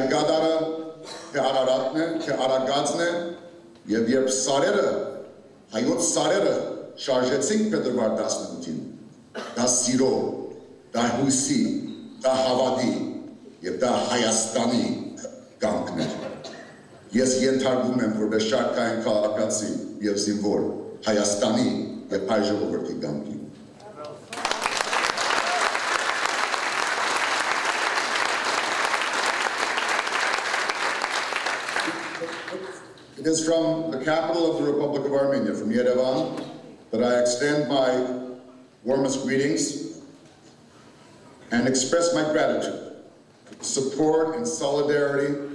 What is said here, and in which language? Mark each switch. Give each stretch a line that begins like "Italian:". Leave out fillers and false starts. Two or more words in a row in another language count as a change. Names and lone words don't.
Armenian: գադարը թե Արարատն է, թե Արագածն է, և երբ սարերը, հայոց սարերը շարժեցինք փետրվար 18-ին, դա սիրո, դա հույսի, դա հավատի և դա Հայաստանի կանգն էր։ Ես ենթարկվում եմ որպես շարքային քաղաքացի և զինվոր Հայաստանի և հայ ժողովրդի կանգնի։
English: It is from the capital of the Republic of Armenia, from Yerevan, that I extend my warmest greetings and express my gratitude, support, and solidarity